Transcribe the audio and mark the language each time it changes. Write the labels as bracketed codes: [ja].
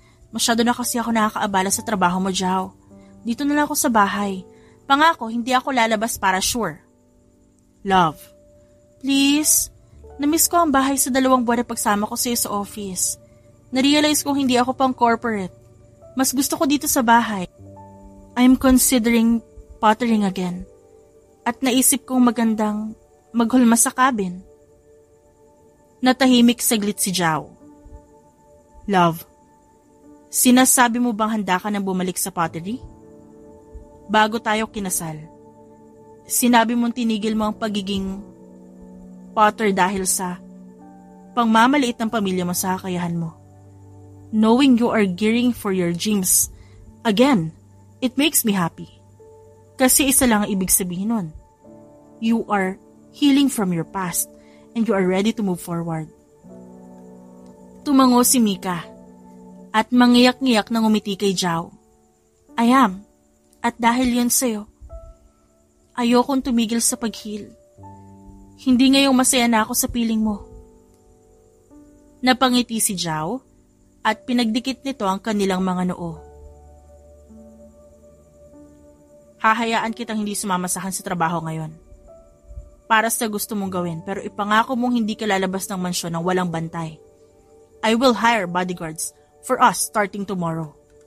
[tl] Masyado na kasi ako nakakaabala sa trabaho mo, Zhao. Dito na lang ako sa bahay. Pangako, hindi ako lalabas para sure. Love, please. Namiss ko ang bahay sa 2 buwan na pagsama ko sa'yo sa office. Narealize kong hindi ako pang corporate. Mas gusto ko dito sa bahay. [en] I'm considering pottering again. [tl] At naisip kong magandang maghulma sa cabin. Natahimik saglit si Zhao. Love, sinasabi mo bang handa ka nang bumalik sa pottery? Bago tayo kinasal, sinabi mong tinigil mo ang pagiging potter dahil sa pangmamaliit ng pamilya mo sa kakayahan mo. [en] Knowing you are gearing for your dreams, again, it makes me happy. [tl] Kasi isa lang ang ibig sabihin nun. [en] You are healing from your past and you are ready to move forward. [tl] Tumango si Mika at mangiyak-ngiyak nang umiti kay Zhao. [en] I am. [tl] At dahil yun sa'yo, ayokong tumigil sa pag-heal. Hindi ngayong masaya na ako sa piling mo. Napangiti si Zhao at pinagdikit nito ang kanilang mga noo. Hahayaan kitang hindi sumama sa akin sa trabaho ngayon. Para sa gusto mong gawin pero ipangako mong hindi ka lalabas ng mansyon ng walang bantay. [en] I will hire bodyguards for us starting tomorrow.